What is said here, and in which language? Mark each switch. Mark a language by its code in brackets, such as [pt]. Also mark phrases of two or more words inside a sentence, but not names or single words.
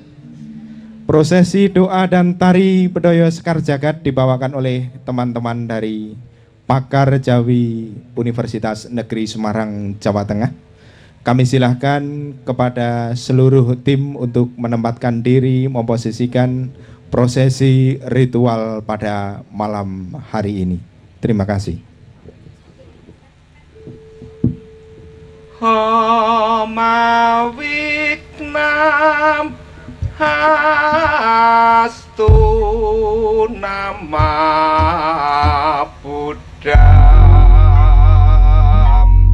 [id] Prosesi doa dan tari bedoyo Sekar Jagat dibawakan oleh teman-teman dari Pakar Jawi Universitas Negeri Semarang, Jawa Tengah. Kami silahkan kepada seluruh tim untuk menempatkan diri, memposisikan prosesi ritual pada malam hari ini. Terima kasih. Mawiknam hastu nama Buddham.